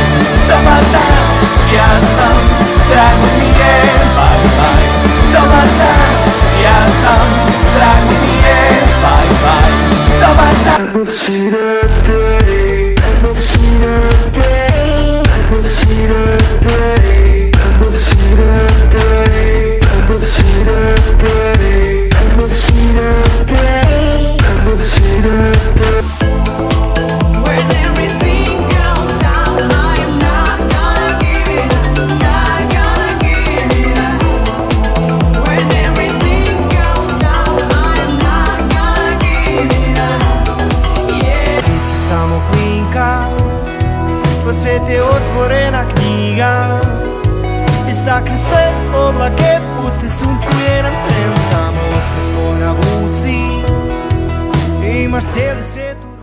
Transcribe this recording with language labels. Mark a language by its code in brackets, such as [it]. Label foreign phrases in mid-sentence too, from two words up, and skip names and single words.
[hr] Dobar dan, ja sam, drago mi je, [en] bye bye. [hr] Dobar dan, ja sam, drago mi je, [en] bye bye. [hr] Dobar dan. [en] Never seen a day, never seen a day, never seen a day, never seen a day, never seen a day, never seen a day, never seen a day. When everything goes down, I am not gonna give it up, not gonna give it up. When everything goes down, I am not gonna give it up, yeah. [hr] Ti si samo klinka, tvoj svijet je otvorena knjiga. I sakri sve oblake, pusti suncu jedan tren. Samo osmeh svoj navuci, imaš cijeli svijet.